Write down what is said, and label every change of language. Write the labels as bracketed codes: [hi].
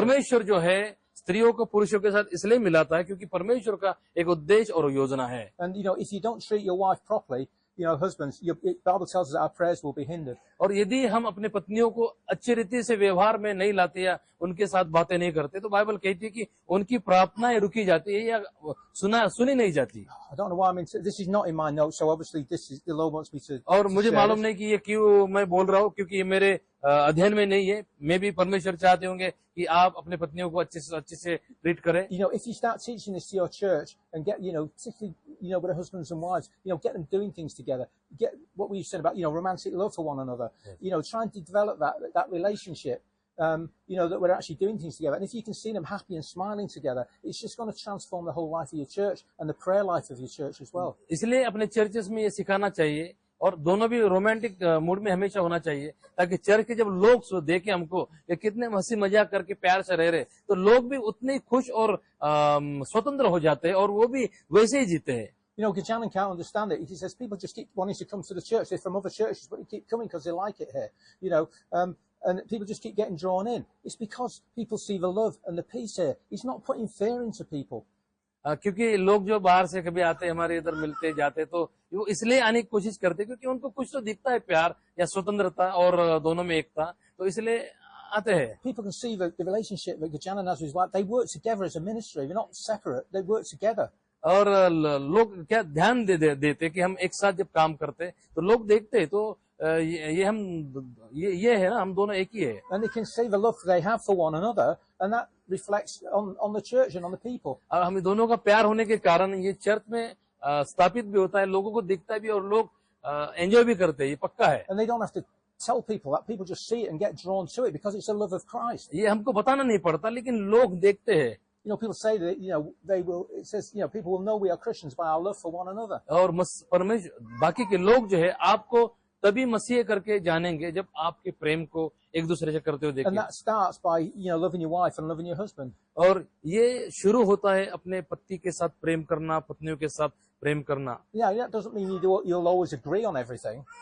[hi] परमेश्वर जो है स्त्रियों को पुरुषों के साथ इसलिए मिलाता है क्योंकि परमेश्वर का एक उद्देश्य और योजना है। [en] And you know, if you don't treat your wife properly, husbands, the Bible tells us that our prayers will be hindered. [hi] और यदि हम अपने पत्नियों को अच्छी रीति से व्यवहार में नहीं लाते या उनके साथ बातें नहीं करते तो बाइबल कहती है कि उनकी प्रार्थनाएं रुकी जाती है या सुनी नहीं जाती। [en] I don't know why I'm into this. Is not in my notes, so obviously the Lord wants me to. [hi] और मुझे [en] share [hi] मालूम [en] this. [hi] नहीं कि ये क्यों मैं बोल रहा हूँ, क्योंकि ये मेरे अध्ययन में नहीं है। मैं भी परमेश्वर चाहते होंगे कि आप अपने पत्नियों को अच्छे से ट्रीट करें। [en] If you start teaching this to your church and get, particularly, with husbands and wives, get them doing things together. Get what we said about, romantic love for one another. Yes. Trying to develop that relationship. That we're actually doing things together. And if you can see them happy and smiling together, it's just going to transform the whole life of your church and the prayer life of your church as well. [hi] इसलिए अपने churches में ये सिखाना चाहिए और दोनों भी romantic mood में हमेशा होना चाहिए, ताकि चर्च के जब लोग देखें हमको कि कितने हंसी मजाक करके प्यार से रह रहे, तो लोग भी उतने ही खुश और स्वतंत्र हो जाते हैं और वो भी वैसे ही जीते हैं। [en] Gajanan can't understand it. He says people just keep wanting to come to the church. They're from other churches, but they keep coming because they like it here. And people just keep getting drawn in. It's because people see the love and the peace here. He's not putting fear into people. [hi] क्योंकि लोग जो बाहर से कभी आते हैं, हमारे इधर मिलते जाते, तो वो इसलिए आने की कोशिश करते क्योंकि उनको कुछ तो दिखता है, प्यार या स्वतंत्रता और दोनों में एकता, तो इसलिए आते हैं। [en] People can see the relationship that Gajanan has with his wife. They work together as a ministry. They're not separate. They work together. [hi] और लोग क्या ध्यान देते कि हम एक साथ जब काम करते तो लोग देखते तो ये है ना, हम दोनों एक ही है। [en] And they can see the love they have for one another, and that reflects on the church and on the people. [hi] और हम दोनों का प्यार होने के कारण ये चर्च में स्थापित भी होता है, लोगों को दिखता भी और लोग एंजॉय भी करते हैं, ये पक्का है। [en] And they don't have to tell people that. People just see it and get drawn to it because it's the love of Christ. [hi] ये हमको बताना नहीं पड़ता, लेकिन लोग देखते हैं। [en] People say that, they will, it says, people will know we are Christians by our love for one another. [hi] और परमेश्वर बाकी के लोग जो है आपको तभी मसीह करके जानेंगे जब आपके प्रेम को एक दूसरे से करते हुए देखें। [en] And that starts by, loving your wife and loving your husband. [hi] और ये शुरू होता है अपने पति के साथ प्रेम करना, पत्नियों के साथ प्रेम करना। [en] Yeah, that doesn't mean you'll always agree on everything.